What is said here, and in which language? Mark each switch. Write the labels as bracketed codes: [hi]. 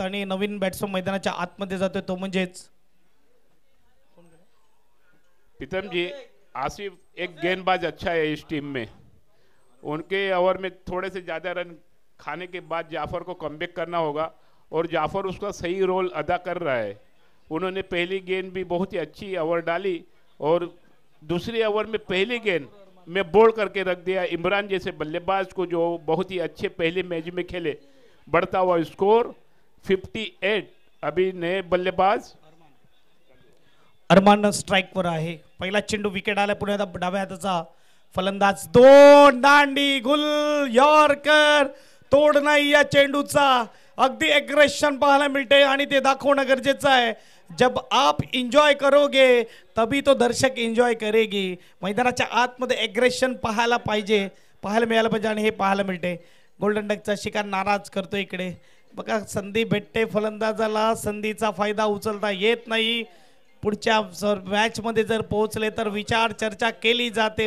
[mr] आणि नवीन बॅट्समन मैदानाच्या आतमध्ये जातोय तो म्हणजेच प्रीतम जी. [hi] आसिफ एक गेंदबाज अच्छा है इस टीम में. उनके ओवर में थोड़े से ज़्यादा रन खाने के बाद जाफर को कमबैक करना होगा, और जाफर उसका सही रोल अदा कर रहा है। उन्होंने पहली गेंद भी बहुत ही अच्छी ओवर डाली और दूसरी ओवर में पहली गेंद में बोल्ड करके रख दिया इमरान जैसे बल्लेबाज को, जो बहुत ही अच्छे पहले मैच में खेले। बढ़ता हुआ स्कोर 58। अभी नए बल्लेबाज [mr] अरमान स्ट्राईकवर आहे। पहिला चेंडू विकेट आला, पुढे डाव्या हाताचा फलंदाज, दोन दांडी गुल यॉर्कर, तोड नाही या चेंडूचा। अगदी एग्रेशन पाहायला मिळते आणि ते दाखवणं गरजेचं आहे। [hi] जब आप एंजॉय करोगे तभी तो दर्शक एंजॉय करेगी। [mr] मैदानाच्या आतमध्ये एग्रेशन पाहायला मिळालं पाहिजे आणि हे पाहायला मिळते। गोल्डन डकचा शिकार नाराज करतो इकडे बघा, संधी भेटते फलंदाजाला, संधीचा फायदा उचलता येत नाही। पुढच्या मॅच मध्ये जर पोहोचले तर विचार चर्चा केली जाते।